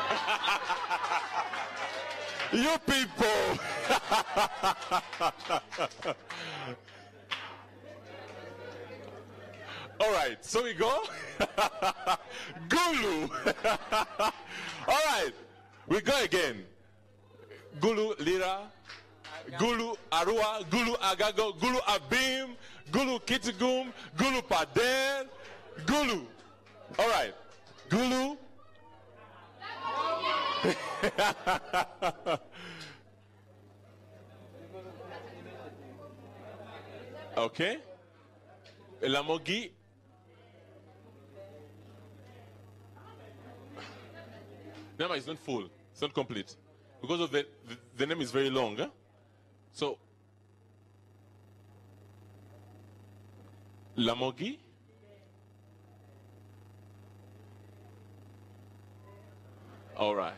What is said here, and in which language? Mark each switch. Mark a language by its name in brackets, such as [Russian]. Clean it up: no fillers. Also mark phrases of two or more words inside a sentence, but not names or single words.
[English] You people! All right, so we go. Gulu. All right, we go again. Gulu Lira, Gulu Arua, Gulu Agago, Gulu Abim, Gulu Kitgum, Gulu Pader, Gulu. All right, Gulu. Okay. Lamogi. Number is not full. It's not complete. Because of the name is very long. Huh? So, Lamogi. All right.